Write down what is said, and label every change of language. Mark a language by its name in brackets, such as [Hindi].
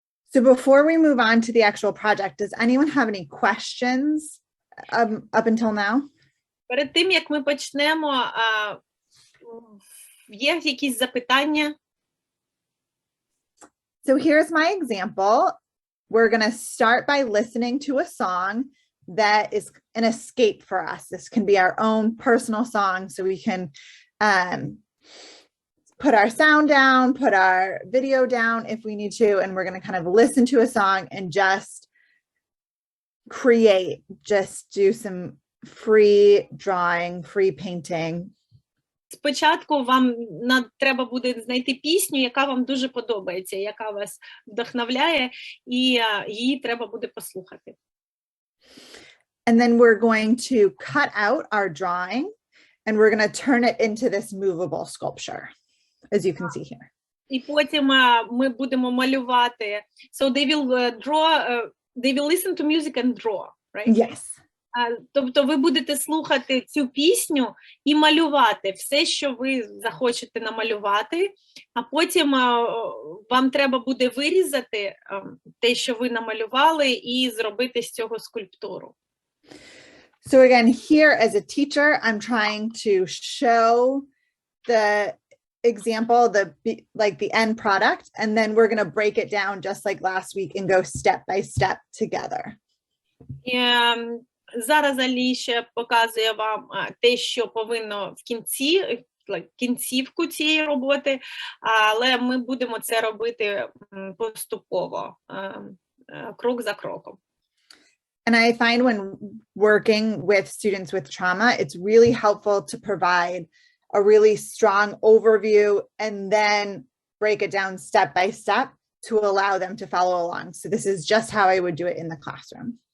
[English] So before we move on to the actual project, does anyone have any questions up until now? [Ukrainian] Перед тим, як ми почнемо, є якісь запитання? [English] So here's my example. We're going to start by listening to a song that is an escape for us. This can be our own personal song, so we can put our sound down, put our video down if we need to, and we're going to kind of listen to a song and just create, just do some free drawing, free painting. [Ukrainian] Спочатку вам треба буде знайти пісню, яка вам дуже подобається, яка вас вдохновляє, і її треба буде послухати. [English] And then we're going to cut out our drawing and we're going to turn it into this movable sculpture, as you can see here. [Ukrainian] І потім ми будемо малювати. [English] So they will listen to music and draw, right? Yes. [Ukrainian] Тобто ви будете слухати цю пісню і малювати все, що ви захочете намалювати, а потім вам треба буде вирізати те, що ви намалювали, і зробити з цього скульптуру. [English] So again, here as a teacher, I'm trying to show the example, the end product, and then we're going to break it down just like last week and go step by step together. [Ukrainian] Зараз Аліша показує вам те, що повинно в кінці, кінцівку цієї роботи, але ми будемо це робити поступово, крок за кроком. [English] And I find when working with students with trauma, it's really helpful to provide a really strong overview and then break it down step by step to allow them to follow along. So this is just how I would do it in the classroom.